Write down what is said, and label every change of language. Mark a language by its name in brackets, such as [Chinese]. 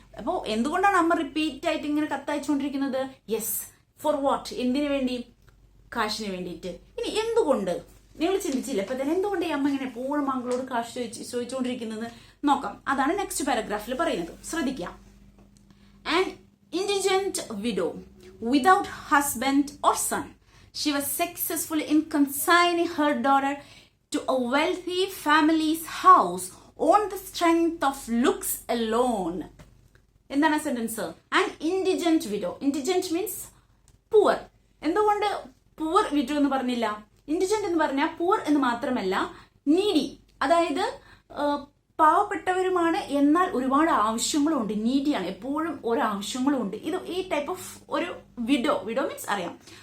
[Malayalam] അപ്പോ എന്തുകൊണ്ടാണ് അമ്മ റിപ്പീറ്റ് ആയിട്ട് ഇങ്ങനെ കത്തയച്ചുകൊണ്ടിരിക്കുന്നത്? Yes, [English] For what? [Malayalam] എന്തിനു വേണ്ടി? കാശിന് വേണ്ടിയിട്ട്. ഇനി എന്തുകൊണ്ട് നിങ്ങൾ ചിന്തിച്ചില്ല ഇപ്പൊ തന്നെ? എന്തുകൊണ്ട് ഈ അമ്മ ഇങ്ങനെ എപ്പോഴും മകളോട് കാശ് ചോദിച്ചുകൊണ്ടിരിക്കുന്നത് നോക്കാം. അതാണ് നെക്സ്റ്റ് പാരഗ്രാഫിൽ പറയുന്നത്. ശ്രദ്ധിക്കാം. [English] An indigent widow without husband or son, she was successful in consigning her daughter to a wealthy family's house on the strength of looks alone. [Malayalam] എന്താണ് sentence? [English] An indigent widow. Indigent means poor. [Malayalam] എന്തുകൊണ്ട് പൂവർ വിഡോ എന്ന് പറഞ്ഞില്ല? ഇൻഡിജന്റ് എന്ന് പറഞ്ഞാൽ poor എന്ന് മാത്രമല്ല, needy, അതായത് പാവപ്പെട്ടവരുമാണ്, എന്നാൽ ഒരുപാട് ആവശ്യങ്ങളും ഉണ്ട്. നീഡിയാണ്, എപ്പോഴും ഓരോ ആവശ്യങ്ങളും ഉണ്ട്. ഇത് ഈ ടൈപ്പ് ഓഫ് ഒരു വിഡോ മീൻസ് അറിയാം.